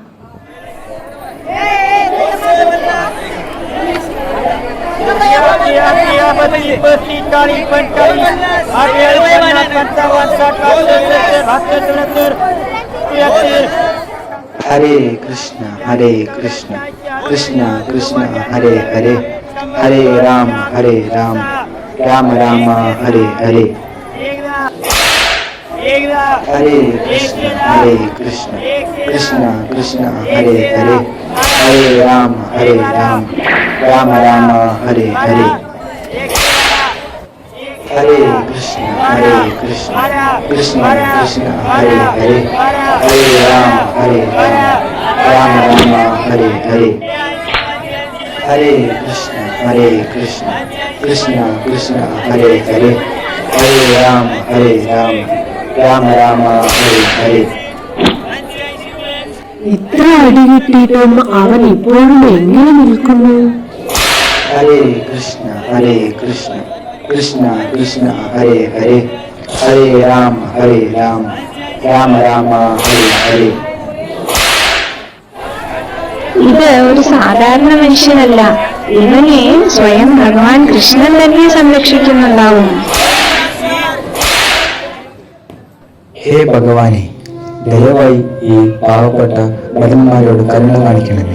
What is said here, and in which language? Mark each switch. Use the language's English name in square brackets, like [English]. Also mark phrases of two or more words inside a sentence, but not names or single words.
[Malayalam] ഹരേ കൃഷ്ണ കൃഷ്ണ കൃഷ്ണ ഹരേ ഹരേ ഹരേ രാമ രാമ ഹരേ ഹരേ. ഹരേ കൃഷ്ണ കൃഷ്ണ കൃഷ്ണ ഹരേ ഹരേ ഹരേ രാമ രാമ ഹരേ ഹരേ. ഹരേ കൃഷ്ണ കൃഷ്ണ കൃഷ്ണ ഹരേ ഹരേ ഹരേ രാമ Rama Rama Hare Hare. Hare Krishna Krishna Krishna Hare Hare. Hare Rama Rama Rama Hare Hare. എത്ര അടി കിട്ടിയിട്ടും അവൻ ഇപ്പോഴും എങ്ങനെ നിൽക്കുന്നു? Hare Krishna Krishna Krishna Hare Hare. Hare Rama Rama Rama Hare Hare. ഇത് ഒരു സാധാരണ മനുഷ്യനല്ല, ഇവനെ സ്വയം ഭഗവാൻ കൃഷ്ണൻ തന്നെ സംരക്ഷിക്കുന്നുണ്ടാവും. ഹേ ഭഗവാനെ, ദയവായി ഈ പാവപ്പെട്ട ഭടന്മാരോട് കരുണ കാണിക്കണമേ.